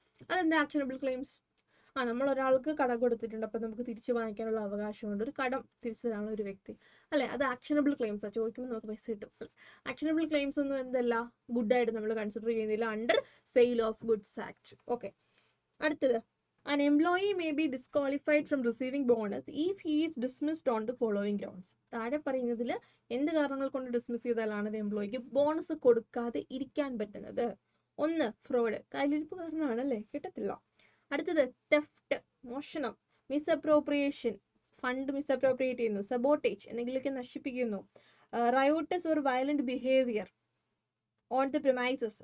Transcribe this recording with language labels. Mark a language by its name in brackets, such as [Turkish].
[Malayalam] അതെന്താ actionable claims? നമ്മൾ ഒരാൾക്ക് കടം കൊടുത്തിട്ടുണ്ട്, അപ്പം നമുക്ക് തിരിച്ചു വാങ്ങിക്കാനുള്ള അവകാശമുണ്ട്. ഒരു കടം തിരിച്ചു തരാനുള്ള ഒരു വ്യക്തി അല്ലേ, അത് ആക്ഷനബിൾ ക്ലെയിംസാണ്. ചോദിക്കുമ്പോൾ നമുക്ക് പൈസ കിട്ടും. ആക്ഷനബിൾ ക്ലെയിംസ് ഒന്നും എന്തല്ല, ഗുഡായിട്ട് നമ്മൾ കൺസിഡർ ചെയ്യുന്നില്ല under sale of goods act. Okay. [English] അടുത്തത്, an employee may be disqualified from receiving bonus if he is dismissed on the following grounds. [Malayalam] താഴെ പറയുന്നതിൽ എന്ത് കാരണങ്ങൾ കൊണ്ട് ഡിസ്മിസ് ചെയ്താലാണ് ഒരു എംപ്ലോയിക്ക് ബോണസ് കൊടുക്കാതെ ഇരിക്കാൻ പറ്റുന്നത്? 1, ഫ്രോഡ്, കയ്യിലിരിപ്പ് കാരണമാണല്ലേ, കിട്ടത്തില്ല. അടുത്തത്, തെഫ്റ്റ്, മോഷണം, മിസ്അപ്രോപ്രിയേഷൻ, ഫണ്ട് മിസ്അപ്രോപ്രിയേറ്റ് ചെയ്യുന്നു, സബോട്ടേജ് എന്തെങ്കിലുമൊക്കെ നശിപ്പിക്കുന്നു, [English] Riots or violent behaviour on the premises.